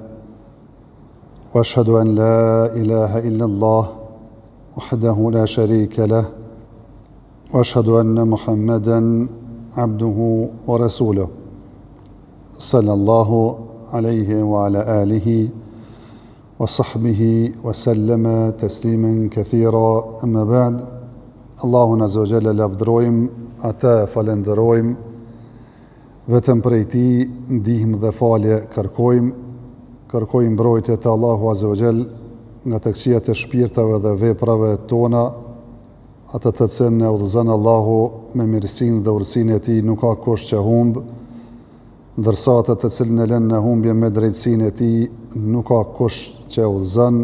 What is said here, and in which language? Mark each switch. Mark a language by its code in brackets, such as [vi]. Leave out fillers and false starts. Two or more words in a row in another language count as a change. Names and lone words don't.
[ar] وأشهد أن لا إله إلا الله وحده لا شريك له وأشهد أن محمدا عبده ورسوله صلى الله عليه وعلى آله وصحبه وسلم تسليما كثيرا أما بعد. [sq] Allahun [ar] عز وجل [sq] lavdërojmë, ata falenderojmë, vetëm prej Tij ndihmë dhe falje kërkojmë mbrojtje të Allahu [ar] عز وجل [sq] nga të këqijat e shpirtave dhe veprave tona, atë të cilën e udhëzon Allahu me mirësinë dhe urësinë e Tij nuk ka kush që humb, ndërsa atë të cilën e lën në humbje me drejtsinë e Tij nuk ka kush që e udhëzon.